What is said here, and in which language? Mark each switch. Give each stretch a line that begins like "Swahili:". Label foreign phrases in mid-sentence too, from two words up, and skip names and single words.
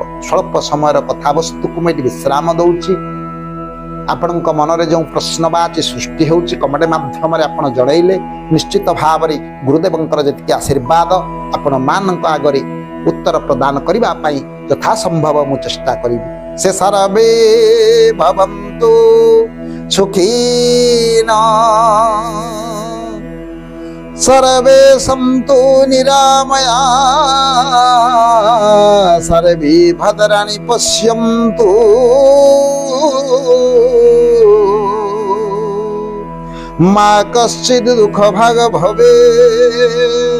Odia: ସ୍ୱଳ୍ପ ସମୟର କଥାବସ୍ତୁକୁ ମୁଁ ଏଠି ବିଶ୍ରାମ ଦଉଛି। ଆପଣଙ୍କ ମନରେ ଯେଉଁ ପ୍ରଶ୍ନବାଚୀ ସୃଷ୍ଟି ହେଉଛି କମେଣ୍ଟ ମାଧ୍ୟମରେ ଆପଣ ଜଣାଇଲେ ନିଶ୍ଚିତ ଭାବରେ ଗୁରୁଦେବଙ୍କର ଯେତିକି ଆଶୀର୍ବାଦ ଆପଣ ମାନଙ୍କ ଆଗରେ ଉତ୍ତର ପ୍ରଦାନ କରିବା ପାଇଁ ଯଥାସମ୍ଭବ ମୁଁ ଚେଷ୍ଟା କରିବି।
Sanskrit: ସେ ସର୍ବେ ଭବନ୍ତୁ ସୁଖୀନା, सर्वे सन्तु निरामया, सर्वे भद्राणि पश्यन्तु, मा कश्चित् दुःखभाग् भवेत्।